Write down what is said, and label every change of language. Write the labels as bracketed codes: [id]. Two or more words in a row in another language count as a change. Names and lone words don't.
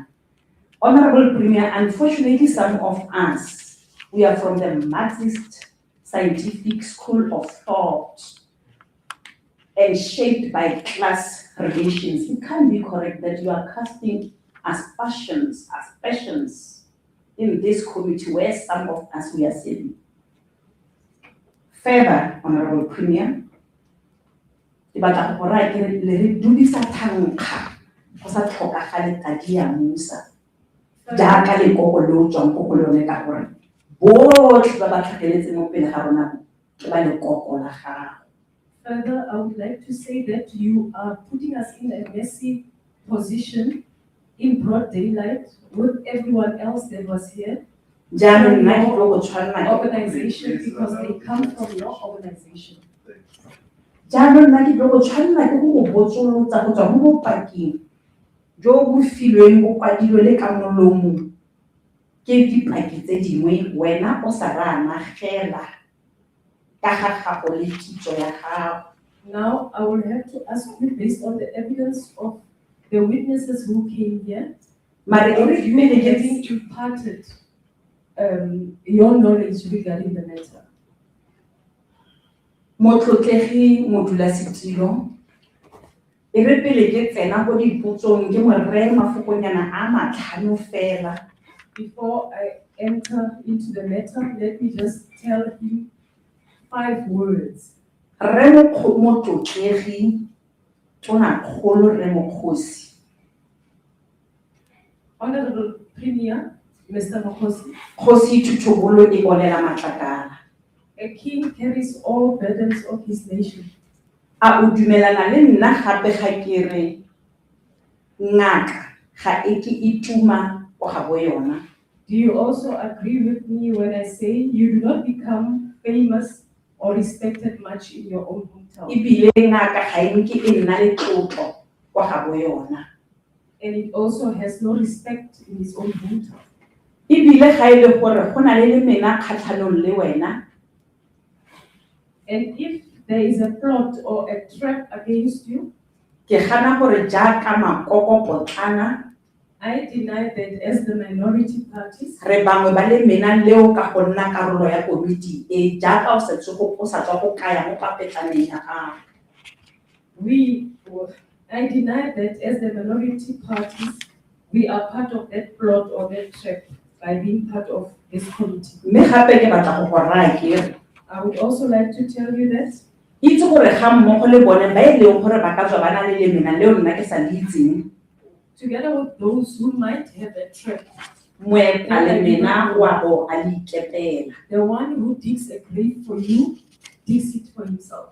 [en] Honorable Premier, unfortunately, some of us, we are from the Marxist scientific school of thought and shaped by class relations. It can't be correct that you are casting aspersions in this committee where some of us we are sitting. Further, Honorable Premier, [tn] ke batla go ra ke le re dudisa thankga go sa tlhokagale tadi ya Musa jaaka lekoko le o tswang ko go lone ka gore botlhe ba ba tlhageletseng mo pele ga rona ke ba lekoko la gago. [en] Further, I would like to say that you are putting us in a messy position in broad daylight with everyone else that was here. [tn] Jaanong nna ke tlo go tshwanela ke [en] Organization, because they come from your organization. [tn] jaanong nna ke tlo go tshwanela ke go go botsolotsa go tswa mo bopakeng jo bo filweng bo kwadilwe le ka molomo ke dipaki tse dingwe wena o sa ba amagela ka ga gago le kitso ya gago. [en] Now, I will have to ask you, based on the evidence of the witnesses who came here, Mare are e you re having imparted your knowledge regarding the matter? [tn] motlotlegi modulasetilo e re pele ke tsena go dipotsong ke mo reye mafokonyana a matlhano fela. [en] Before I enter into the matter, let me just tell him 5 words. [tn] Re motlotlegi Tonakgolo Re Mokgosi. [en] Honorable Premier, Mr. Mokosi, [tn] Kgosi Thuthubulo e bonela matlakala. [en] a king carries all burdens of his nation. [tn] A o dumelana le nna gape ga ke re ngaka ga e ke e tuma o ga bo yona. [en] Do you also agree with me when I say you do not become famous or respected much in your own hometown? [tn] Ebile ngaka ga e nke e nna le tlotlo o ga bo yona. [en] And it also has no respect in his own hometown. [tn] Ebile ga e le gore go na le mena kgatlhanong le wena. [en] And if there is a plot or a trap against you, [tn] Ke gana gore jaaka makoko potlana [en] I deny that as the minority parties, [tn] re bangwe ba le mena leo ka go nna karolo ya komiti e jaaka o setse o sa tswa go kaya mo papetlaneng ya gago. [en] I deny that as the minority parties, we are part of that plot or that trap by being part of this committee. [tn] Mme gape ke batla go go raya ke re [en] I would also like to tell you that [tn] itse gore ga mmogo le bone ba e leng gore ba ka tswa ba na le lemena leo nna ke sa le itseng [en] together with those who might have a trap, [tn] moepa lemena wa bo a le ikepela. [en] the one who digs a grave for you, digs it for himself.